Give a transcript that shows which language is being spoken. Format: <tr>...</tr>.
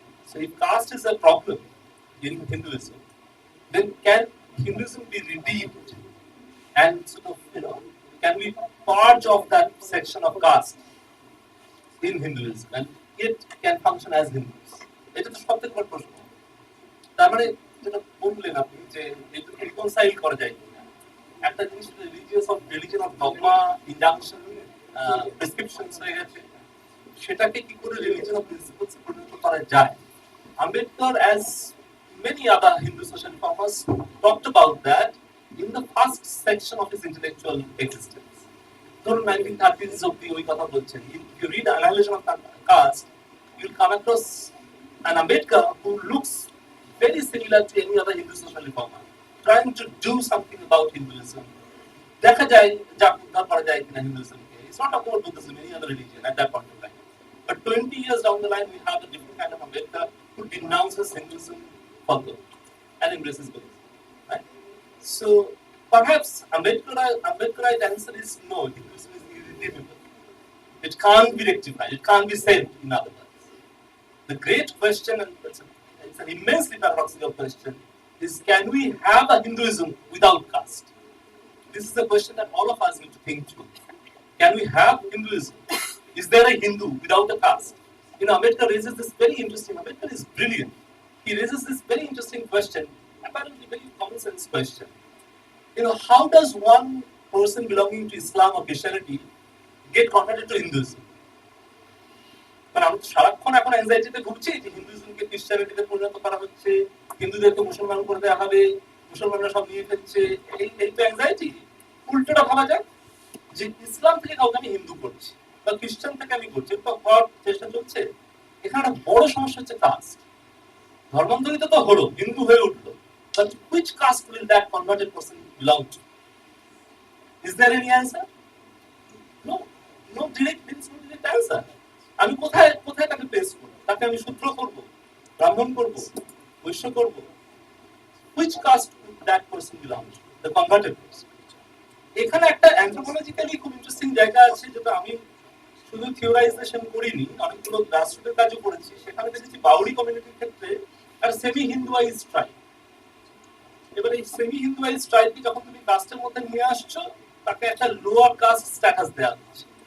<en>So if caste is a problem in Hinduism, then can Hinduism be redeemed and can we purge off that section of caste in Hinduism and it can function as Hindus?</en> <bn>এটা তো সব থেকে বড় প্রশ্ন। তার মানে যেটা বললেন আপনি যে রিকনসাইল করা যায় কিনা, একটা জিনিস religion of dogma, induction, prescriptions হয়ে গেছে, সেটাকে কি করে রিলিজিয়ন অফ প্রিন্সিপলস পরিণত করা যায়।</bn> <en>Ambedkar, as many other Hindu social reformers, talked about that in the first section of his intellectual existence.</en> <bn>ধরুন 1930s অব্দি ওই কথা বলছেন।</bn> <en>If you read Annihilation of Caste, you'll come across an Ambedkar who looks very similar to any other Hindu social reformer, trying to do something about Hinduism.</en> <bn>দেখা যায় যা উদ্ধার করা যায় কিনা হিন্দুইজমকে।</bn> <en>It's not about Buddhism, any other religion at that point of time. But 20 years down the line, we have a different kind of Ambedkar who denounces Hinduism for good and embraces Buddhism. Right? So perhaps Ambedkarite answer is no, Hinduism is irredeemable. It can't be rectified, it can't be saved, in other words. The great question, and it's an immensely paradoxical question, is can we have a Hinduism without caste? This is a question that all of us need to think through. Can we have Hinduism? Is there a Hindu without a caste? You know, Ambedkar raises this very interesting, Ambedkar is brilliant. He raises this very interesting question, apparently very common sense question. You know, how does one person belonging to Islam or Christianity get converted to Hinduism?</en> <bn>মানে আমরা তো সারাক্ষণ এখন অ্যাংজাইটিতে ভুগছি যে হিন্দুইজমকে ক্রিশ্চিয়ানিটিতে পরিণত করা হচ্ছে, হিন্দুদেরকে মুসলমান করে দেওয়া হবে, মুসলমানরা সব নিয়ে ফেলছে, এই তো অ্যাংজাইটি। উল্টোটা ভাবা যাক যে ইসলাম থেকে কাউকে আমি হিন্দু করছি বা খ্রিস্টান থেকে আমি করছি, তো হওয়ার চেষ্টা চলছে। এখানে একটা বড় সমস্যা হচ্ছে কাস্ট। ধর্মান্তরিত তো হলো, হিন্দু হয়ে উঠলো,</bn> <en>but which caste will that converted person belong to? Is there any answer? No, no direct answer.</en> <bn>আমি কোথায় কোথায় তাকে প্লেস করব? তাকে আমি শূদ্র করব, ব্রাহ্মণ করব, বৈশ্য করব?</bn> <en>Which caste would that person belong to? The converted person.</en> <bn>এখানে একটা অ্যানথ্রোপোলজিক্যালি খুব ইন্টারেস্টিং জায়গা আছে, যেটা আমি শুধু থিওরাইজেশন করিনি, অনেকগুলো গ্রাসরুটের কাজও করেছি। সেখানে দেখেছি বাউরি কমিউনিটির ক্ষেত্রে আর সেমি হিন্দুয়াইজ ট্রাইব। এবার এই সেমি হিন্দুয়াইজ ট্রাইবকে যখন তুমি কাস্টের মধ্যে নিয়ে আসছো, তাকে একটা লোয়ার কাস্ট স্ট্যাটাস দেওয়া হচ্ছে।</bn>